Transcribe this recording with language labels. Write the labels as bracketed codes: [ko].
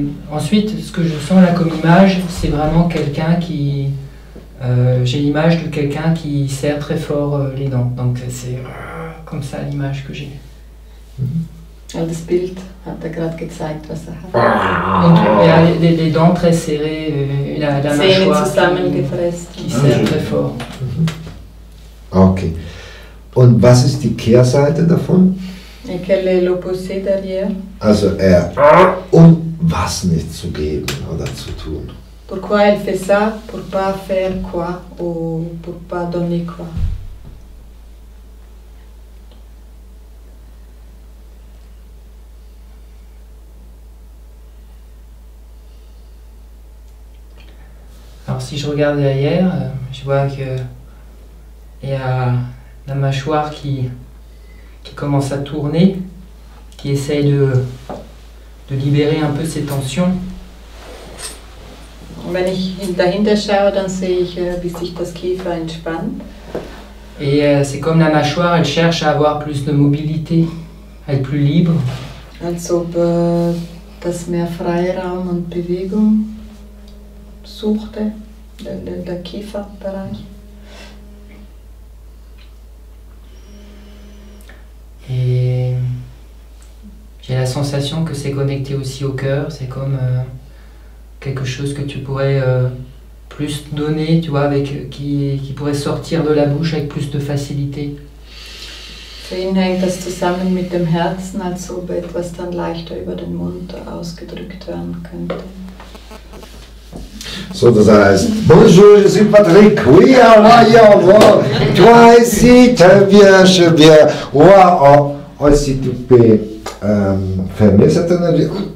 [fr] Ensuite, ce que je sens là comme image, c'est vraiment quelqu'un qui... j'ai l'image de quelqu'un qui serre très fort les dents. Donc c'est comme ça l'image que j'ai. [de] Das Bild hat er gerade gezeigt, was er hat. [fr] Donc il y a des dents très serrées, la [de] Zähne [fr] mâchoire [de] zusammengepresst. [fr] qui serre très fort. Okay. [de] Und was ist die Kehrseite davon? [fr] Et quel est l'opposé derrière? [de] Also um was nicht zu geben oder zu tun. [fr] Pourquoi elle fait ça? Pour pas faire quoi? Ou pour pas donner quoi? Alors si je regarde derrière, je vois que il y a la mâchoire qui commence à tourner, qui essaye de libérer un peu ses tensions. [de] Und wenn ich dahinter schaue, dann sehe ich, wie sich das Kiefer entspannt. [fr] Et c'est comme la mâchoire, elle cherche à avoir plus de mobilité, à être plus libre. [de] Als ob das mehr Freiraum und Bewegung suchte, der Kieferbereich. [fr] Et j'ai la sensation que c'est connecté aussi au cœur, c'est comme quelque chose que tu pourrais plus donner, tu vois, avec, qui pourrait sortir de la bouche avec plus de facilité. [de] Für ihn hängt das zusammen mit dem Herzen, als ob etwas dann leichter über den Mund ausgedrückt werden könnte. So, das heißt, [fr] bonjour, je suis Patrick, oui, voyons, toi ici, tu viens, je viens, ouais, si tu peux fermer cette énergie.